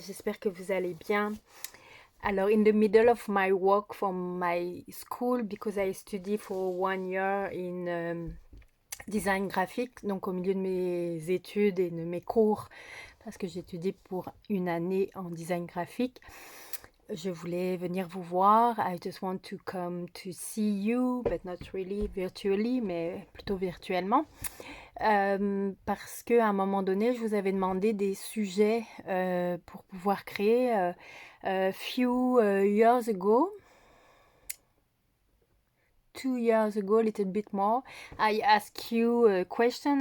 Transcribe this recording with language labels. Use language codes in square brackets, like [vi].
[fr] J'espère que vous allez bien. Alors, [en] in the middle of my work from my school, because I study for 1 year in design graphique, [fr] donc au milieu de mes études et de mes cours, parce que j'étudie pour 1 année en design graphique, je voulais venir vous voir. [en] I just want to come to see you, but not really virtually, [fr] mais plutôt virtuellement. Parce qu'à un moment donné, je vous avais demandé des sujets pour pouvoir créer. [en] Few years ago, 2 years ago, a little bit more, I asked you a question.